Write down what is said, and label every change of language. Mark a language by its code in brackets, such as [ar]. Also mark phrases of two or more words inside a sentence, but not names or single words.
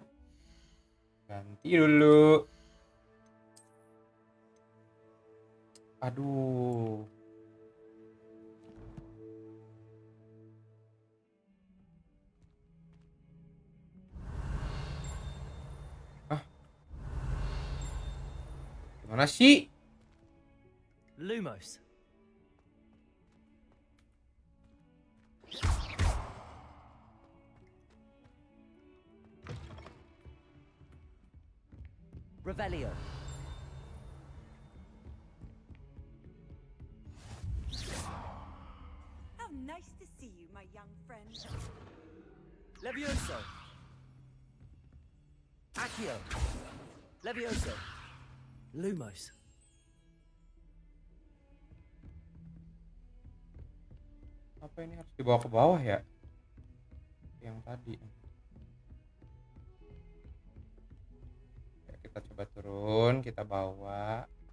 [id] Ganti dulu. Aduh. Gimana sih? Lumos. Revelio. [en] How nice to see you, my young friend. [id] Levioso. Accio. Levioso. Lumos. Apa ini harus dibawa ke bawah ya? Yang tadi. Ya, kita coba turun, kita bawa.